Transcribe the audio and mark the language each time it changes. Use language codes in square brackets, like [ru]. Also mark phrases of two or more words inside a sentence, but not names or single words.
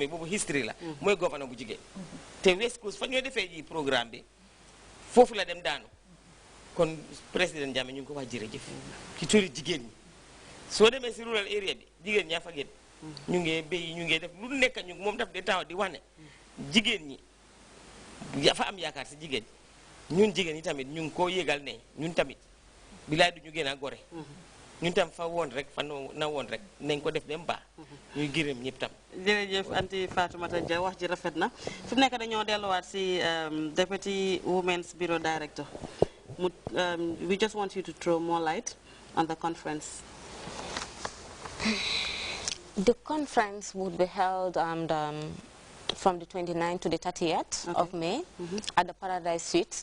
[wo] boobu history la mooy gouverneur bu jigéen te West Coast fa ñoo defee ji programme bi foofu la dem daanu kon président Jammeh ñu ngi ko wax jërëjëf ci turi jigéen ñi soo demee si [en] rural area [wo] bi jigéen ñaa fa génn ñu ngi béy ñu ngi def lu nekk ñu moom daf de taxaw di wax ne jigéen ñi dafa am yaakaar si jigéen ñun jigéen ñi tamit ñu ngi koo yégal ne ñun tamit bilaay du ñu gën a gore ñun tam fa woon rek fa na woon rek nañ ko def dem baax ñuy gërëm ñëpp tam jërëjëf anti Fatoumata Jah wax ji rafet na fi mu nekk dañoo delluwaat si [en] Deputy Women's Bureau Director we just want you to throw more light on the conference. The conference would be held from the 29th to the 30th of May at the Paradise Suite.